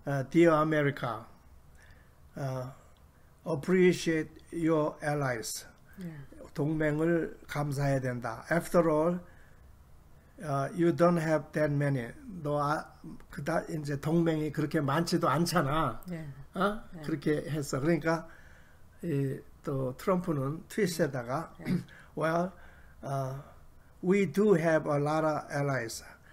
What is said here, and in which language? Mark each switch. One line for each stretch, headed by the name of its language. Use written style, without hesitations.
English: Dear America, appreciate your allies.
Korean: 동맹을 감사해야 된다.
English: After all, you don't have that many.
Korean: 그다 이제 동맹이 그렇게 많지도 않잖아. 그렇게 했어. 그러니까 또 트럼프는 트윗에다가
English: well, we do have a lot of allies.